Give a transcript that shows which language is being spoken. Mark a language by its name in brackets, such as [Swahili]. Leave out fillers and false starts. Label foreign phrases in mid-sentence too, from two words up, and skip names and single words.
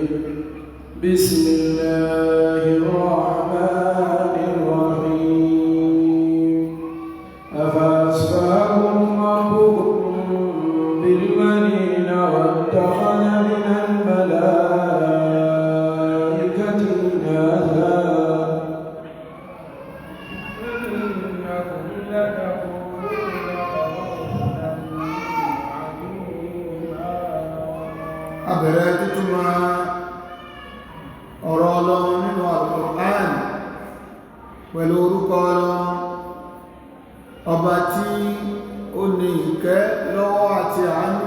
[Arabic] بسم الله الرحمن الرحيم. أفأصفاكم ربكم بالبنين واتخذ من الملائكة إناثا [Yoruba] abẹ̀rẹ̀ títúmọ̀ ọ̀rọ̀ ọlọ́run nínú Al-Qur'an pẹ̀lú orúkọ ọlọ́run ọba tí ó ní ìkẹ́ lọ́wọ́ àti àánú.